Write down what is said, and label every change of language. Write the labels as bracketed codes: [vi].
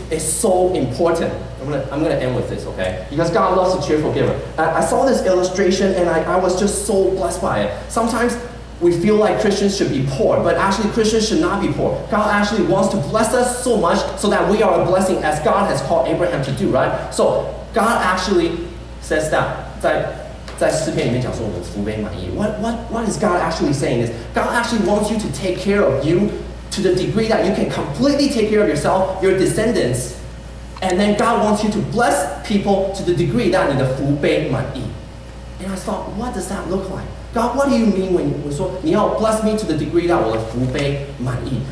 [en] It's so important. I'm gonna end with this, okay? Because God loves a cheerful giver. I saw this illustration and I was just so blessed by it. Sometimes we feel like Christians should be poor, but actually Christians should not be poor. God actually wants to bless us so much so that we are a blessing as God has called Abraham to do, right? So God actually says that [zh] 在诗篇里面讲说我们福杯满溢。 [en] What is God actually saying is God actually wants you to take care of you to the degree that you can completely take care of yourself, your descendants, and then God wants you to bless people to the degree that [zh] 你的福杯满溢。 [en] And I thought, what does that look like? God, what do you mean when you [zh] 说你要 [en] bless me to the degree that [zh] 我的福杯满溢？